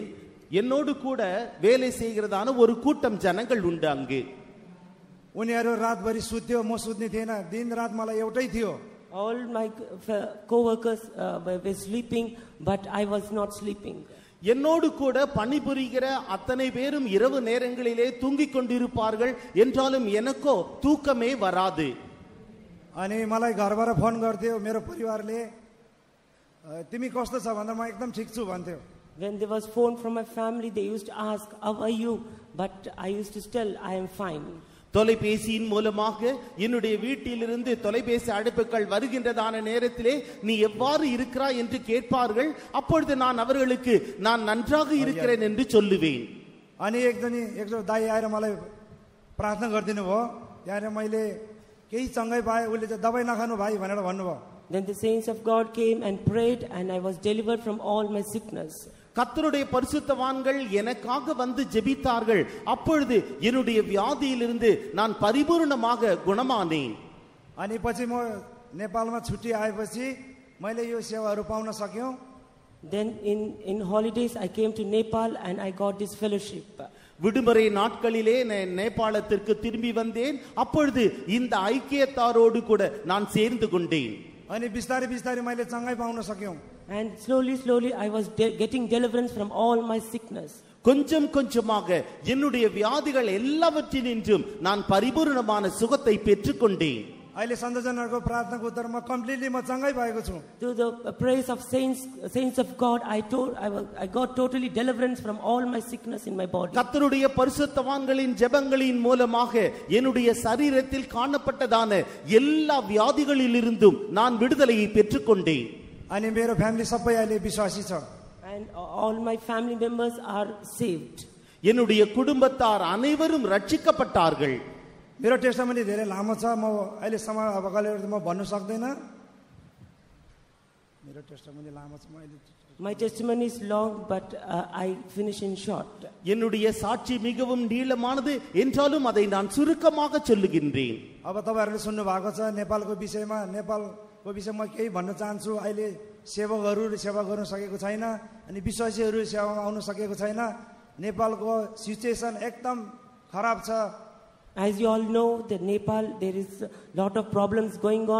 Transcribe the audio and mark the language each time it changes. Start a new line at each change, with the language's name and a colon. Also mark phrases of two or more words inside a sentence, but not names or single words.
Tamil: என்னோடு கூட வேலை செய்கிறதான ஒரு கூட்டம் ஜனங்கள் உண்டு அங்கு.
Nepali: उनीहरू रातभरि सुत्यो, म सुत्ने थिएन. दिन रात मलाई एउटै थियो.
English: All my co-workers were sleeping, but I was not sleeping.
Tamil: என்னோடு கூட பணிபுரிகிற அத்தனை பேரும் இரவு நேரங்களிலே தூங்கிக் கொண்டிருப்பார்கள். என்றாலும் எனக்கோ தூக்கமே வராது.
Nepali: अनि मलाई घरबाट फोन गर्थ्यो मेरो परिवारले, तिमी कस्तो छ भन्दा म एकदम ठीक छु भन्थ्यो.
English: When there was phone from my family, they used to ask, how are you? But I used to tell, I am fine.
Tamil: தொலைபேசியின் மூலமாக என்னுடைய வீட்டிலிருந்து தொலைபேசி அழைப்புகள் வருகின்றதான நேரத்திலே நீ எவ்வாறு இருக்கிறாய் என்று கேட்பார்கள். அப்பொழுது நான் அவர்களுக்கு நான் நன்றாக இருக்கிறேன் என்று சொல்லுவேன்.
Nepali: अनि एकजना दाइ आएर मलाई प्रार्थना गरिदिनु भयो. त्यहाँ मैले केही चङ्गै पाएँ. उसले चाहिँ दबाई नखानु भाइ भनेर भन्नुभयो.
English: Then the saints of God came and prayed, and I was delivered from all my sickness.
Tamil: கர்த்தருடைய பரிசுத்தவான்கள் எனக்காக வந்து ஜெபித்தார்கள். அப்பொழுது என்னுடைய வியாதியிலிருந்து நான் பரிபூர்ணமாக குணமானேன்.
Nepali: अनि पछि म नेपालमा छुट्टी आएपछि मैले यो सेवाहरू पाउन सक्यौं.
English: Then in holidays I came to Nepal and I got this fellowship.
Tamil: விடுமுறை நாட்களிலே நான் நேபாளத்திற்கு திரும்பி வந்தேன். அப்பொழுது இந்த ஐக்கியத்தாரோடு கூட நான் சேர்ந்து கொண்டேன்.
Nepali: अनि बिस्तारै बिस्तारै मैले चङ्गाई पाउन सक्यौं.
English: And slowly I was getting deliverance from all my sickness.
Tamil: கொஞ்சம் கொஞ்சமாக என்னுடைய வியாதிகள் எல்லாவற்றினின்றும் நான் பரிபூர்ணமான சுகத்தை பெற்றுக்கொண்டேன்.
Nepali: अहिले सन्तजनहरुको प्रार्थनाको उत्तरमा कम्प्लिटली म चङ्गाई पाएको छु.
English: Through the praise of saints of God, I got totally deliverance from all my sickness in my body.
Tamil: கர்த்தருடைய பரிசுத்தவான்களின் ஜெபங்களின் மூலமாக என்னுடைய சரீரத்தில் காணப்பட்டதான எல்லா வியாதிகளிலிருந்தும் நான் விடுதலையை பெற்றுக்கொண்டேன்.
Nepali: अनि मेरो फ्यामिली सबै अहिले विश्वासी छ.
English: And all my family members are saved.
Tamil: என்னுடைய குடும்பத்தார் அனைவரும் ரட்சிக்கப்பட்டார்கள்.
Nepali: मेरो टेस्टामनी धेरै लामो छ. म अहिले सम्म अब कहिले म भन्नु सक्दैन. मेरो टेस्टामनी लामो छ.
English: My testimony is long, but I finish in short.
Tamil: என்னுடைய சாட்சி மிகவும் நீளமானது என்றாலும் அதை நான் சுருக்கமாக சொல்லுகின்றேன்.
Nepali: अब तपाईहरुले सुन्नु भएको छ नेपालको विषयमा. नेपालको विषयमा केही भन्न चाहन्छु. अहिले सेवकहरू सेवा गर्न सकेको छैन अनि विश्वासीहरू सेवामा आउन सकेको छैन. नेपालको सिचुएसन एकदम खराब छ.
English: As you all know, that Nepal, there is a lot of problems going on.